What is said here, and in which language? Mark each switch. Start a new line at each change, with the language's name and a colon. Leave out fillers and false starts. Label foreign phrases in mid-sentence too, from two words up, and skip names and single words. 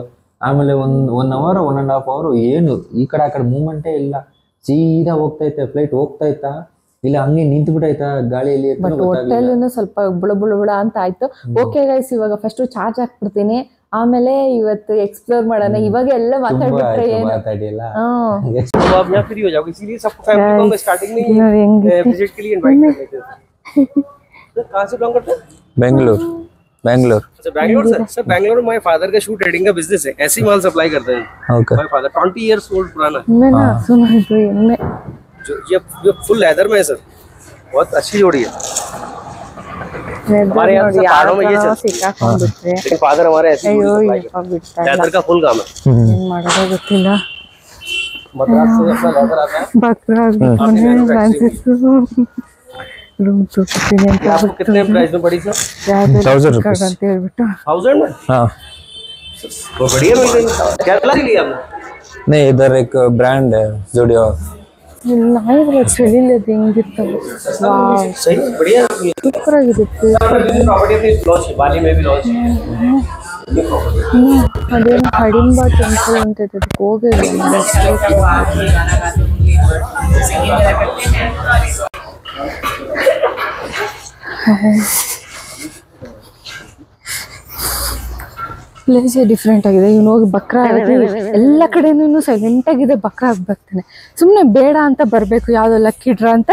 Kannada: ಆಮೇಲೆ
English: 1 hour 1.5 hour
Kannada: ಏನು ಈ ಕಡೆ ಆ ಕಡೆ ಮೂವ್ಮೆಂಟೇ ಇಲ್ಲ. ಸೀದಾ ಹೋಗ್ತಾ ಇತ್ತೆ ಫ್ಲೈಟ್. ಹೋಗ್ತಾ ಇತ್ತಾ ಇಲ್ಲ ಹಂಗೆ ನಿಂತು ಬಿಟ್ಟಾಯ್ತಾ ಗಾಳಿಯಲ್ಲಿ. ಹೋಟೆಲ್ನು ಸ್ವಲ್ಪ ಬುಳ ಅಂತ ಆಯ್ತು.
English: okay guys,
Kannada: ಇವಾಗ
English: first charge
Kannada: ಹಾಕ್ಬಿಡ್ತೀನಿ, ಆಮೇಲೆ ಇವತ್ತು ಎಕ್ಸ್ಪ್ಲೋರ್ ಮಾಡೋಣ. ಇವಾಗ ಎಲ್ಲ ಮಾತಾಡ್ಬಿಟ್ರೆ ಮಾತಾಡಿಲ್ಲ.
Hindi: बेंगलोर सर बैंगलोर सर बैंगलोर
English: my father
Hindi: का
English: shoe trading
Hindi: का बिजनेस है, ऐसी माल सप्लाई करते हैं. ओके.
English: my father 20 years old
Hindi: पुराना मैं ना सुना जो ये
English: full leather
Hindi: में है सर, बहुत अच्छी जोड़ी है. हमारे यहाँ से पहाड़ों में ये चलता
Kannada: ಸಿಕ್ಕಾಕೊಂಡ್ಬಿಟ್ರೆ
Hindi: है। फादर हमारे ऐसे
Kannada: ಅಯ್ಯೋ ಯಪ್ಪ ಬಿಡ್ತಾ ಇಲ್ಲ
Hindi: लेदर का फुल काम है।
Kannada: ಏನ್ ಮಾಡೋದೋ ಗೊತ್ತಿಲ್ಲ
Hindi: मद्रास से अपना लेदर आता है।
Kannada: ಬಕ್ರ ಆಗ್ಬಿಟ್ಟಾನೆ ಫ್ರಾನ್ಸಿಸ್ ರೂಮ್ ತೋರಿಸ್ತೀನಿ ಅಂತ
Hindi: आपको कितने प्राइस में पड़ी सर? 1000 rupees
Kannada: ಅಂತ ಹೇಳ್ಬಿಟ್ಟು
Hindi: 1000 में? हाँ वो बढ़िया मिल गई। क्या कलर लिया आपने? नहीं इधर एक ब्रांड है जुडियो
Kannada: ಇಲ್ಲ ಇದ್ರೆ ಚಳಿಲದು ಹೆಂಗಿರ್ತವೆ ವಾವ್
Hindi: सही बढ़िया।
Kannada: ಸೂಪರ್ ಆಗಿರುತ್ತೆ
Hindi: प्रॉपर्टी अपनी लॉन्च है, बाली में भी लॉन्च है।
Kannada: ಅದೇನು ಕಡಿಂಬ ಟೆಂಪಲ್ ಅಂತ ಇದೆ ಅದಕ್ಕೆ ಹೋಗಿಲ್ಲ
English: place different
Kannada: ಆಗಿದೆ ಇವನು ಹೋಗಿ ಬಕ್ರ ಆಗಿ ಎಲ್ಲ ಕಡೆನೂ ಸೈಲೆಂಟ್ ಆಗಿದೆ ಬಕ್ರ ಆಗಿ ಬರ್ತಾನೆ ಸುಮ್ನೆ ಬೇಡ ಅಂತ ಬರ್ಬೇಕು ಯಾವ್ದೋ
English: lucky draw
Kannada: ಅಂತ